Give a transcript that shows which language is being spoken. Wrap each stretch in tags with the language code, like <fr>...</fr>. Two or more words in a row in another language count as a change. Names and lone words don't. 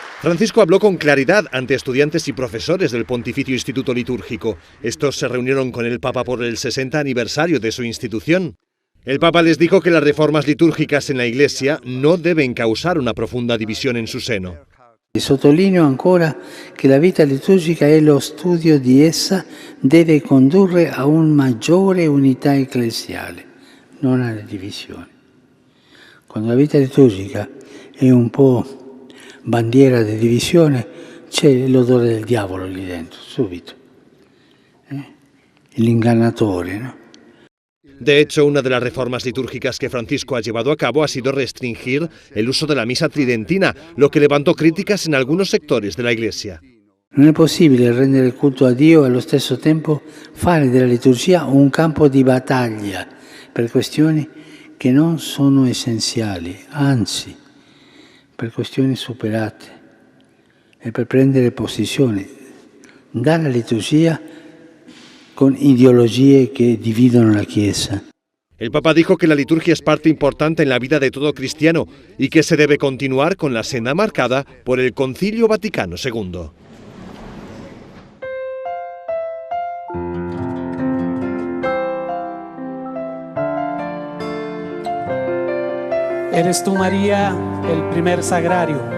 <es>Francisco habló con claridad ante estudiantes y profesores del Pontificio Instituto Litúrgico. Estos se reunieron con el Papa por el 60 aniversario de su institución. El Papa les dijo que las reformas litúrgicas en la Iglesia no deben causar una profunda división en su seno.</es> <it>Sottolineo ancora che la vita liturgica e lo studio di essa deve condurre a una maggiore unità ecclesiale, non alle divisioni. Quando la vita liturgica è un po' bandiera di divisione, c'è l'odore del diavolo lì dentro, subito. L'ingannatore,</it> <es>¿no? De hecho, una de las reformas litúrgicas que Francisco ha llevado a cabo ha sido restringir el uso de la misa tridentina, lo que levantó críticas en algunos sectores de la Iglesia.</es> <it>Non è possibile rendere il culto a Dio e allo stesso tempo fare della liturgia un campo di battaglia per questioni che non sono essenziali, anzi, per questioni superate e per prendere posizione dalla liturgia con</it> <es>ideologías que dividen</es> <it>la Chiesa.</it> <es>El Papa dijo que la liturgia es parte importante en la vida de todo cristiano y que se debe continuar con la senda marcada por el Concilio Vaticano II. Eres tú, María, el primer sagrario.</es>